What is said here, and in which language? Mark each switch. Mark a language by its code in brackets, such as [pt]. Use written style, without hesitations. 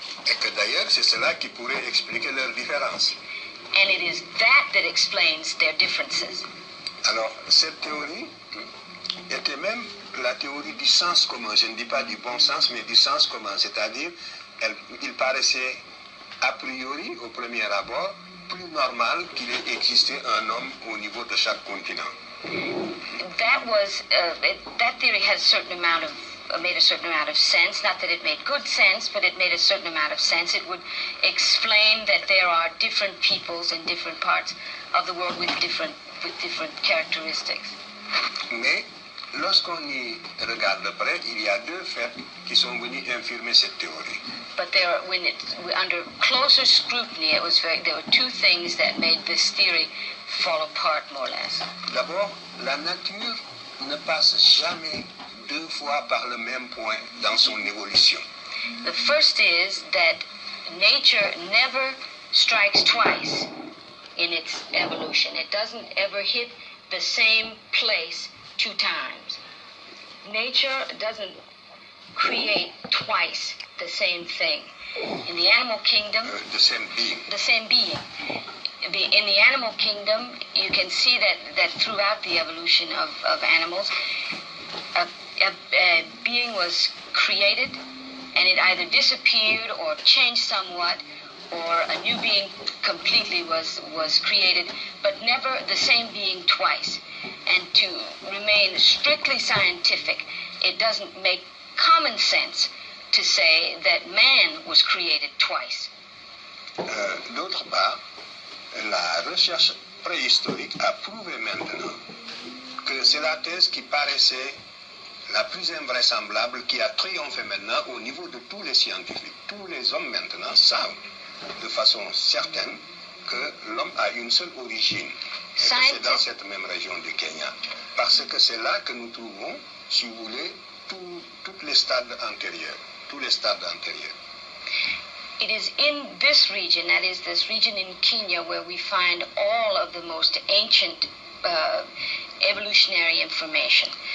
[fr] Et que d'ailleurs, c'est cela qui pourrait expliquer leurs différences. [en] And it is that explains their differences. [fr] Alors, cette théorie était même la théorie du sens commun. Je ne dis pas du bon sens, mais du sens commun. C'est-à-dire, il paraissait a priori, au premier abord, plus normal qu'il ait existé un homme au niveau de chaque continent. [en] That theory has a certain amount of made a certain amount of sense. Not that it made good sense, but it made a certain amount of sense. It would explain that there are different peoples in different parts of the world with different characteristics. [fr] Mais lorsqu'on y regarde de près, il y a deux faits qui sont venus infirmer cette théorie. [en] But under closer scrutiny, there were two things that made this theory fall apart more or less. [fr] D'abord, la nature ne passe jamais deux fois par le même point dans son évolution. [en] The first is that nature never strikes twice in its evolution. It doesn't ever hit the same place two times. Nature doesn't create twice the same thing. In the animal kingdom, the same being. The same being. In the animal kingdom, you can see that throughout the evolution of animals, a being was created and it either disappeared or changed somewhat, or a new being completely was created, but never the same being twice. And to remain strictly scientific, it doesn't make common sense to say that man was created twice. [fr] D'autre part, la recherche préhistorique a prouvé maintenant que c'est la thèse qui paraissait la plus invraisemblable, qui a triomphé maintenant au niveau de tous les scientifiques. Tous les hommes maintenant savent de façon certaine que l'homme a une seule origine. Et que c'est dans cette même région du Kenya. Parce que c'est là que nous trouvons, si vous voulez, tous les stades antérieurs. Tous les stades antérieurs. [en] It is in this region, that is this region in Kenya, where we find all of the most ancient evolutionary information.